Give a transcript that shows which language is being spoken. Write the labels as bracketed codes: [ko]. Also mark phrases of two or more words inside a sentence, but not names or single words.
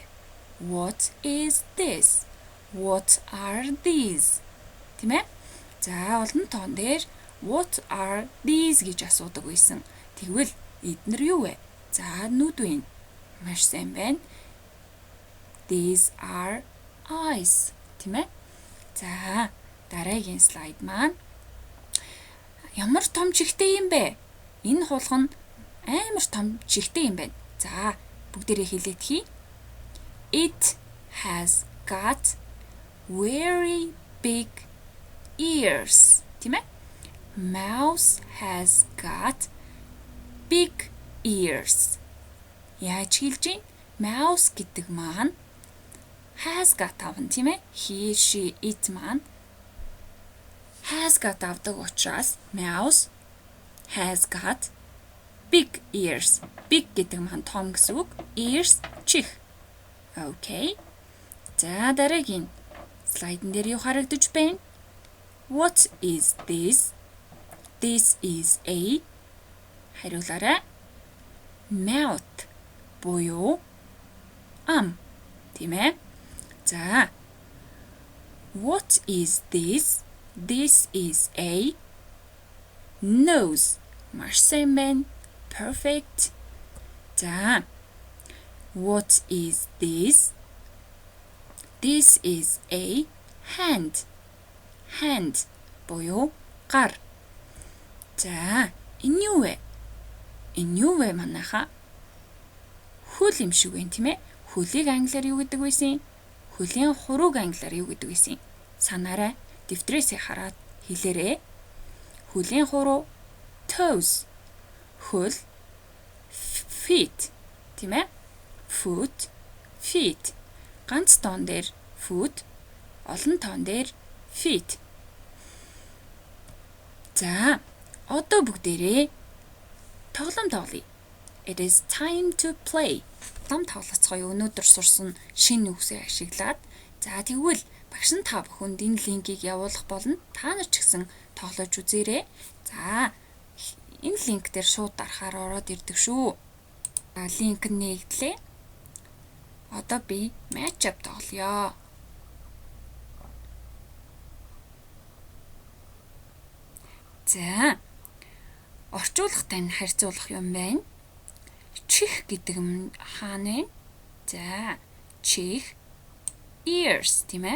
[en] What is this? What are these? [mn] Тийм ээ? За, олон тоон дээр [en] what are these [mn] гэж асуудаг байсан. Тэгвэл эднэр юу вэ? За, нүд вэ. Маш сайн байна. [en] These are eyes. [mn] Тийм ээ? За, дараагийн слайд маань ямар том чихтэй юм бэ? Энэ хулган амар том чихтэй юм байна. За, бүгдээрээ хэлээд хий. [en] It has got very big ears. [mn] Тийм ээ? [en] Mouse has got big ears. [mn] Яаж хэлж юм? Mouse гэдэг маань [en] has got [mn] авна, тийм ээ? [en] He, she, it маань has got [mn] авдаг учраас [en] mouse has got big ears. [mn] Big гэдэг маань том гэсэн үг. Ears чих. Okay. За, дараагийн слайдн дээр юу харагдаж байна? [en] What is this? This is a. [mn] Хариулаарай. Mouth буюу ам. Тийм ээ? За. [en] What is this? This is a nose. [mn] Маш сайн байна. Perfect. За. [en] What is this? This is a hand. [mn] Hand буюу гар. За, энэ юу вэ? Энэ юу вэ манайха? хөл юм шиг байна тийм ээ. Хөлийг англиар юу гэдэг вэ? Хөлийн хурууг англиар юу гэдэг вэ? Санаарай. Дэвтрээсээ хараад хэлээрэй. Хөлийн хуруу toes. Хөл feet тийм ээ. [en] Foot, feet. [mn] Ганц тоон дээр foot, олон тоон дээр feet. За, одоо бүгдээрээ тоглоом тоглоё. [en] It is time to play. [mn] Том тоглоцгоё. Өнөөдөр сурсан шинэ үгсээ ашиглаад. За тэгвэл багш нь та бүхэнд энэ линкийг явуулах болно. Та нар ч гэсэн тоглож үзээрэй. За энэ линк дээр шууд дарахаар ороод ирдэг шүү. Линк нэгтлээ. Одоо би match-up тоглоё. За орчуулгатай нь харьцуулах юм байна. Чих гэдэг юм хаана вэ? За чих ears тийм ээ.